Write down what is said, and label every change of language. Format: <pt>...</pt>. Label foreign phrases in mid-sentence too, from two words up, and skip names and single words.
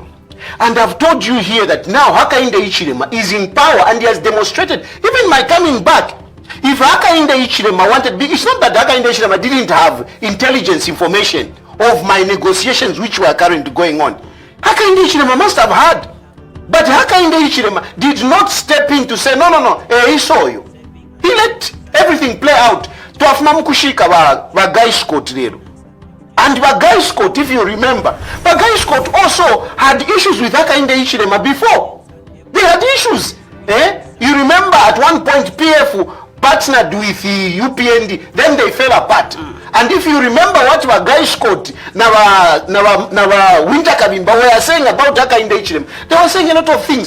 <en>And I've told you here that now Hakainde Hichilema is in power and he has demonstrated, even my coming back, if Hakainde Hichilema wanted, it's not that Hakainde Hichilema didn't have intelligence information of my negotiations which were currently going on. Hakainde Hichilema must have had. But Hakainde Hichilema did not step in to say, no, he saw you. He let everything play out.</en> <bem>Twafuna mukushika ba Guy Scott lero.</bem> <en>And ba Guy Scott, if you remember, ba Guy Scott also had issues with Hakainde Hichilema before. They had issues. You remember at one point PF partnered with the UPND, then they fell apart. And if you remember what wa Guy Scott na Winter Kabimba were saying about Hakainde Hichilema, they were saying a lot of things.</en>